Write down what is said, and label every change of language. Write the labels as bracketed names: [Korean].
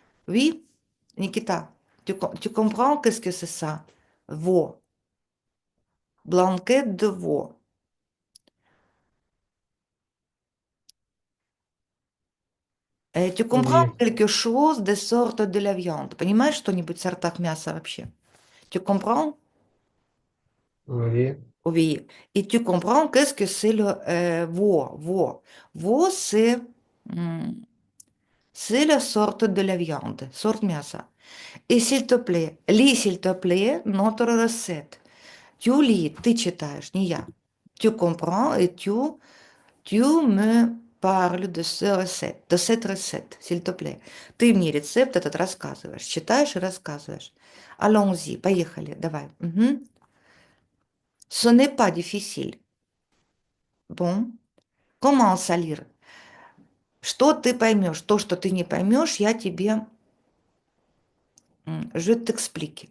[French] Oui, Nikita, tu comprends qu'est-ce que c'est ça? Veau. Blanquette de veau. Tu comprends Oui. quelque chose de sorte de la viande? [Russian] Понимаешь что-нибудь в сортах мяса вообще? [French] Tu comprends? Oui. Oui. Et tu comprends qu'est-ce que c'est le veau? Veau. Veau, hum, c'est la sorte de la viande, sorte мяса. И s'il te plaît, lis s'il te plaît notre recette. Tu lis, [Russian] ты читаешь, не я. [French] Tu comprends et tu me parles de cette recette, s'il te plaît. [Russian] Ты мне рецепт этот рассказываешь, читаешь и рассказываешь. [French] Allons-y, [Russian] поехали, давай. [French] Мгм. Ce n'est pas difficile. Bon, commence à lire. [Russian] Что ты поймешь? То, что ты не поймешь, я тебе [French] je t'explique.